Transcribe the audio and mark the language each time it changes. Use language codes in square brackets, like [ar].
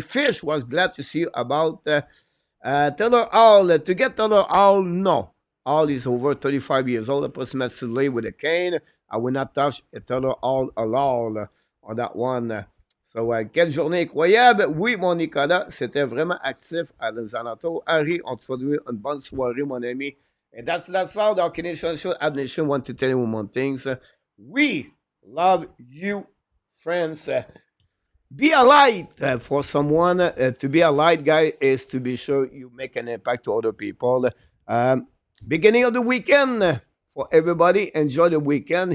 [en] Fish was glad to see you about Taylor Hall. To get Taylor Hall, no. Hall is over 35 years old, approximately with a cane. I will not touch Taylor Hall on that one. [fr] So, quelle journée incroyable. Oui, mon Nicolas, c'était vraiment actif à les alentours. Harry, on te souhaite une bonne soirée, mon ami. [en] And that's all the Canadian show. Abnation want to tell you one thing. We love you, friends. Be a light for someone. To be a light guy is to be sure you make an impact to other people. Beginning of the weekend for everybody. Enjoy the weekend.